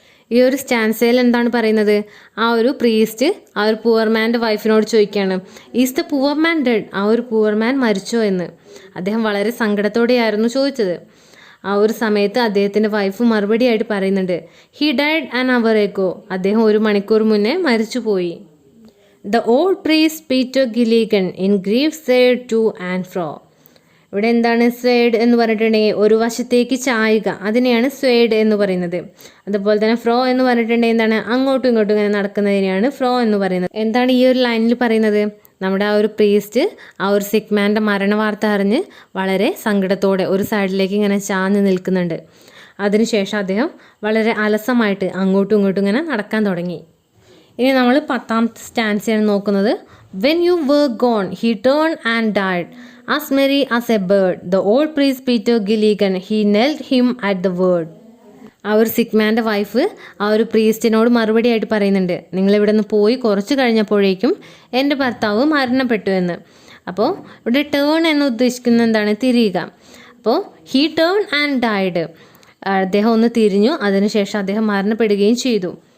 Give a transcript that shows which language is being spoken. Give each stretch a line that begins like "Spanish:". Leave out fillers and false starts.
Malayalam: ഈ ഒരു സ്റ്റാൻസയിൽ എന്താണ് പറയുന്നത്? ആ ഒരു പ്രീസ്റ്റ് ആ ഒരു പുവർ മാൻ്റെ വൈഫിനോട് ചോദിക്കുകയാണ്,
English: Is the poor man dead?
Malayalam: ആ ഒരു പുവർ മാൻ മരിച്ചോ എന്ന്. അദ്ദേഹം വളരെ സങ്കടത്തോടെയായിരുന്നു ചോദിച്ചത്. ആ ഒരു സമയത്ത് അദ്ദേഹത്തിൻ്റെ വൈഫ് മറുപടിയായിട്ട് പറയുന്നുണ്ട്,
English: He died an hour ago.
Malayalam: അദ്ദേഹം 1 മണിക്കൂർ മുന്നേ മരിച്ചുപോയി.
English: The old priest Peter Gilligan in grief said to and fro.
Malayalam: ഇവിടെ എന്താണ് സ്വേഡ് എന്ന് പറഞ്ഞിട്ടുണ്ടെങ്കിൽ ഒരു വശത്തേക്ക് ചായുക, അതിനെയാണ് സ്വേഡ് എന്ന് പറയുന്നത്. അതുപോലെ തന്നെ ഫ്രോ എന്ന് പറഞ്ഞിട്ടുണ്ടെങ്കിൽ എന്താണ് അങ്ങോട്ടും ഇങ്ങോട്ടും ഇങ്ങനെ നടക്കുന്നതിനെയാണ് ഫ്രോ എന്ന് പറയുന്നത്. എന്താണ് ഈ ഒരു ലൈനിൽ പറയുന്നത്? നമ്മുടെ ആ ഒരു പ്രീസ്റ്റ് ആ ഒരു സിക്ക് മരണ വാർത്ത അറിഞ്ഞ് വളരെ സങ്കടത്തോടെ ഒരു സൈഡിലേക്ക് ഇങ്ങനെ ചാഞ്ഞ് നിൽക്കുന്നുണ്ട്. അതിനുശേഷം അദ്ദേഹം വളരെ അലസമായിട്ട് അങ്ങോട്ടും ഇങ്ങോട്ടും ഇങ്ങനെ നടക്കാൻ തുടങ്ങി. ഇനി നമ്മൾ 10ാമത്തെ സ്റ്റാൻസയാണ് നോക്കുന്നത്.
English: When you were gone, he turned and died, as merry as a bird. The old priest Peter Gilligan, he knelt him at the word.
Malayalam: ആ ഒരു സിക്ക് വൈഫ് ആ ഒരു പ്രീസ്റ്റിനോട് മറുപടി ആയിട്ട് പറയുന്നുണ്ട്, നിങ്ങളിവിടെ നിന്ന് പോയി കുറച്ച് കഴിഞ്ഞപ്പോഴേക്കും എൻ്റെ ഭർത്താവ് മരണപ്പെട്ടു എന്ന്. അപ്പോൾ ഇവിടെ ടേൺ എന്ന് ഉദ്ദേശിക്കുന്നത് എന്താണ്? തിരിയുക. അപ്പോൾ
English: he turn and died,
Malayalam: അദ്ദേഹം ഒന്ന് തിരിഞ്ഞു, അതിനുശേഷം അദ്ദേഹം മരണപ്പെടുകയും ചെയ്തു.